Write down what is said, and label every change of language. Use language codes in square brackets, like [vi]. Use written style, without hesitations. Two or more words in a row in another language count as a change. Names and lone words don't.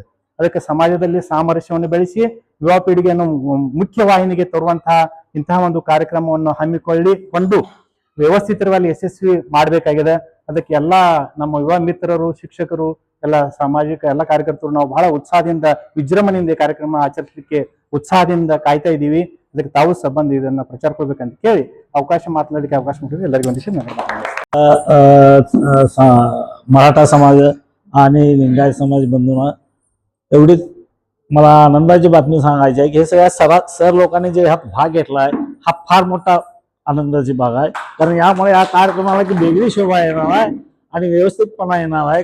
[kn] ಅದಕ್ಕೆ ಸಮಾಜದಲ್ಲಿ ಸಾಮರಸ್ಯವನ್ನು ಬೆಳೆಸಿ ಯುವ ಪೀಳಿಗೆಯನ್ನು ಮುಖ್ಯ ವಾಹಿನಿಗೆ ತರುವಂತಹ ಇಂತಹ ಒಂದು ಕಾರ್ಯಕ್ರಮವನ್ನು ಹಮ್ಮಿಕೊಳ್ಳಿಕೊಂಡು ವ್ಯವಸ್ಥಿತವಾಗಿ ಯಶಸ್ವಿ ಮಾಡಬೇಕಾಗಿದೆ. ಅದಕ್ಕೆ ಎಲ್ಲ ನಮ್ಮ ಯುವ ಮಿತ್ರರು, ಶಿಕ್ಷಕರು, ಎಲ್ಲ ಸಾಮಾಜಿಕ ಎಲ್ಲ ಕಾರ್ಯಕರ್ತರು ನಾವು ಬಹಳ ಉತ್ಸಾಹದಿಂದ ವಿಜೃಂಭಣೆಯಿಂದ ಕಾರ್ಯಕ್ರಮ ಆಚರಿಸಲಿಕ್ಕೆ ಉತ್ಸಾಹದಿಂದ ಕಾಯ್ತಾ ಇದ್ದೀವಿ. ಅದಕ್ಕೆ ತಾವು ಸಂಬಂಧ ಇದನ್ನ ಪ್ರಚಾರ ಕೊಡ್ಬೇಕಂತ ಕೇಳಿ ಮಾತನಾಡಲಿಕ್ಕೆ ಅವಕಾಶ ಮಾಡಿದ್ರೆ ಎಲ್ಲರಿಗೂ ಒಂದಿಷ್ಟು [mr] मराठा समाज आणि लिंगायत समाज बंधूंना एवढीच मला आनंदाची बातमी सांगायची आहे की हे सगळ्या सर लोकांनी जे ह्यात भाग घेतला आहे हा फार मोठा आनंदाची बाब आहे. कारण यामुळे या कार्यक्रमाला की वेगळी शोभा येणार आहे आणि व्यवस्थितपणा येणार आहे.